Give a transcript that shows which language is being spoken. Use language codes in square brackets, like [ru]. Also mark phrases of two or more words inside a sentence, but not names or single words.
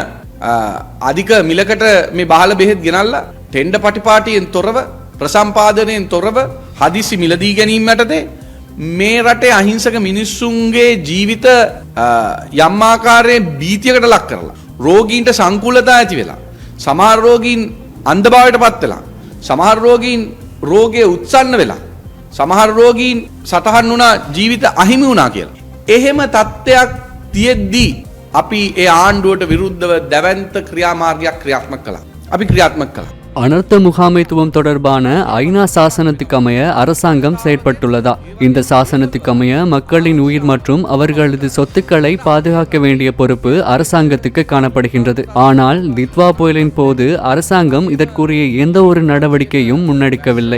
[si] අධික මිලකට මේ බාල බෙහෙත් ගෙනල්ලා ටෙන්ඩර් පටිපාටියෙන් තොරව, ප්‍රසම්පාදනයෙන් තොරව හදිසි මිලදී ගැනීම යටතේ මේ රටේ අහිංසක මිනිස්සුන්ගේ ජීවිත යම් ආකාරයෙන් භීතියකට ලක් කරලා, රෝගීන්ට සංකූලතා ඇති වෙලා, සමහර රෝගීන් අන්ධභාවයට පත් වෙලා, සමහර රෝගීන් රෝගයේ උත්සන්න වෙලා, සමහර රෝගීන් සතහන් වුණා ජීවිත අහිමි වුණා කියලා. එහෙම තත්ත්වයක් තියෙද්දී අපි ඒ ආණ්ඩුවට විරුද්ධව දැවැන්ත ක්‍රියාමාර්ගයක් ක්‍රියාත්මක කළා. අපි ක්‍රියාත්මක කළා. [ta] அனர்த்த முகாமைத்துவம் தொடர்பான ஐநா சாசனத்துக்கு அமைய அரசாங்கம் செயற்பட்டுள்ளதா? இந்த சாசனத்துக்கு அமைய மக்களின் உயிர் மற்றும் அவர்களது சொத்துக்களை பாதுகாக்க வேண்டிய பொறுப்பு அரசாங்கத்துக்கு காணப்படுகின்றது. ஆனால் தித்வா புயலின் போது அரசாங்கம் இதற்குரிய எந்த ஒரு நடவடிக்கையும் முன்னெடுக்கவில்லை.